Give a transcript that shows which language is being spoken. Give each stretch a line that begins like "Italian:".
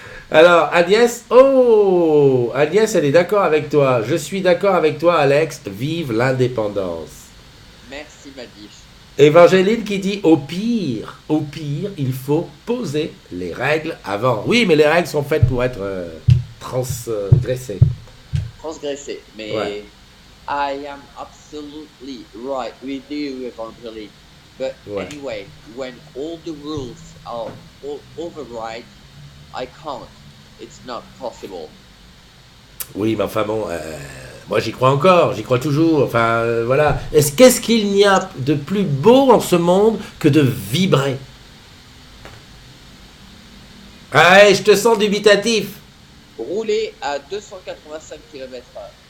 French: Alors, Agnès, oh, Agnès, elle est d'accord avec toi. Je suis d'accord avec toi, Alex. Vive l'indépendance. Merci, Madiche. Évangéline qui dit au pire, il faut poser les règles avant. Oui, mais les règles sont faites pour être transgressées. Transgressé. Ouais,
English: Mais I am absolutely right with you, Evangeline. But
French: ouais.
English: anyway, when all the rules are override, I can't. It's not possible.
French: Oui, mais enfin bon, moi j'y crois encore, j'y crois toujours. Enfin, voilà. Qu'est-ce qu'il n'y a de plus beau en ce monde que de vibrer? Ah, ouais, je te sens dubitatif. Rouler à 285 km/h.